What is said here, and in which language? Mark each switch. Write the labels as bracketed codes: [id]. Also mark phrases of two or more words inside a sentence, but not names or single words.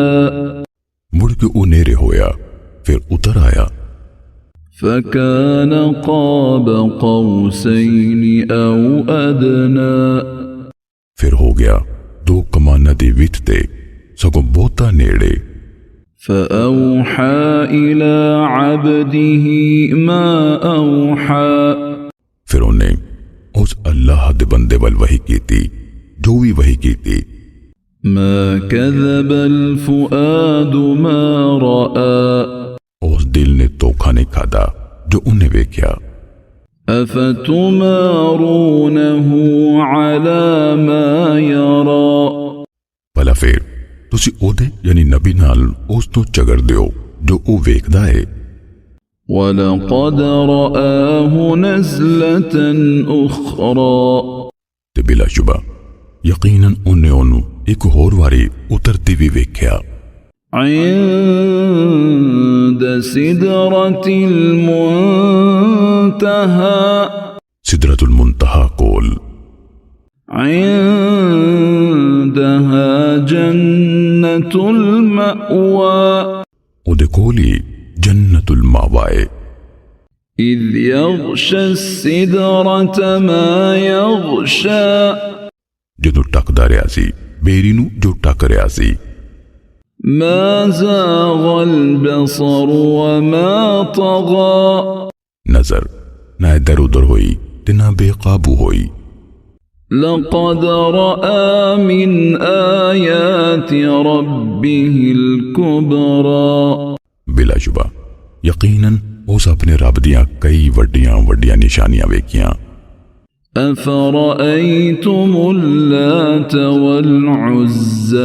[pa] مڑ کے او نیڑے ہویا پھر اتر آیا. [ar] فكان قاب قوسين أو أدنى, [pa] پھر ہو گیا دو کماناں دی وتھ تے سگوں بہتا نیڑے. [ar] فأوحى إلى عبده ما أوحى, [pa] پھر انہیں اس اللہ دے بندے ول وحی کیتی جو بھی وحی کیتی. [ar] ما كذب الفؤاد ما رأى, [pa] اس دل نے دھوکا نہیں کھادا جو انہیں ویکھیا. [ar] أفتمارونه على ما يرى, [pa] بھلا پھر تسی اوہدے یعنی نبی نال اس تو جھگڑ دیو جو او ویکھدا ہے. [ar] ولقد رآه نزلة أخرى, [pa] تے بلاشبہ یقیناً انہیں اونوں ایک ہور واری اترتی بھی ویکھیا. [ar] عند سدرة المنتهى, [pa] سدرۃ المنتہیٰ کول. [ar] عندها جنة المأوى, [pa] اودے کول ہی جنۃ الماوا اے. [ar] إذ يغشى السدرة ما يغشى, [pa] جدوں ٹکدا رہیا سی بیری نوں جو ٹک رہیا سی. [ar] ما زاغ البصر وما طغى, [pa] نظر نہ ادھر ادھر ہوئی تے نہ بےقابو ہوئی. [ar] لقد رأى من آيات ربه الكبرى, [pa] بلاشبہ یقیناً اس اپنے رب دیاں کئی وڈیاں وڈیاں نشانیاں ویکھیاں. [ar] أفرأيتم اللات والعزى,